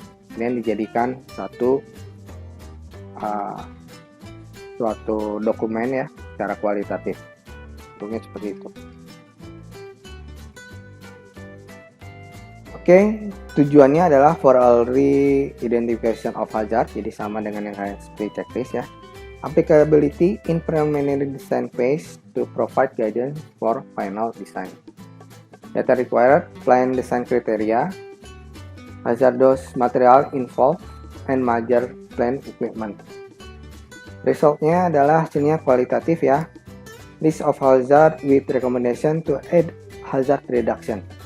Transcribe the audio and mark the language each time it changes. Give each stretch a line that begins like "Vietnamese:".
Indonesian: Kemudian dijadikan suatu dokumen ya secara kualitatif. Bentuknya seperti itu. Oke, tujuannya adalah
English: for early identification of hazard,
Indonesian: jadi sama dengan yang kayak seperti checklist ya.
English: Applicability in preliminary design phase to provide guidance for final design. Data required, plan design criteria, hazardous material involved, and major plant equipment.
Indonesian: Resultnya adalah hasilnya kualitatif ya.
English: List of hazard with recommendation to aid hazard reduction.